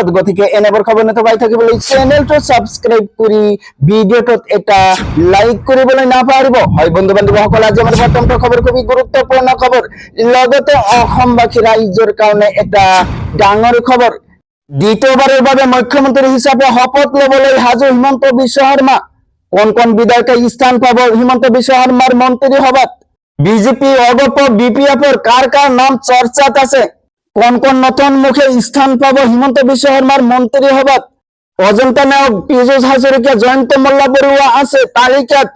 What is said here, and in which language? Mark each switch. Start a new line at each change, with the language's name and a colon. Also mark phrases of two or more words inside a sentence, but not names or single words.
Assamese: গতিকে এনেবোৰ খবৰ নথবাই থাকিবলৈ চেনেলটো সাবস্ক্রাইব কৰি ভিডিওটোত এটা লাইক কৰিবলৈ নাপাহৰিব। হয় বন্ধু বান্ধৱীসকল, আজি আমাৰ প্ৰথমটো খবৰ খুবই গুৰুত্বপূৰ্ণ খবৰ। লগতে অসমবাসী ৰাইজৰ কাৰণে এটা ডাঙৰ খবৰ। দ্বিতীয়বারের বাবে মুখ্যমন্ত্রী হিসাবে শপথ লবলৈ সাজু হিমন্ত বিশ্ব শর্মা। কোন বিধায়কে স্থান পাব হিমন্ত বিশ্ব শর্মার মন্ত্রী সভাত? বিজেপি অগপ বিপিএফর কার নাম চর্চাত আছে? কোন নতুন মুখে স্থান পাব হিমন্ত বিশ্ব শর্মার মন্ত্রী সভাত? অজন্তা নায়ক, পীযুষ হাজৰিকা, জয়ন্ত মল্ল বৰুৱা আছে তালিকাত।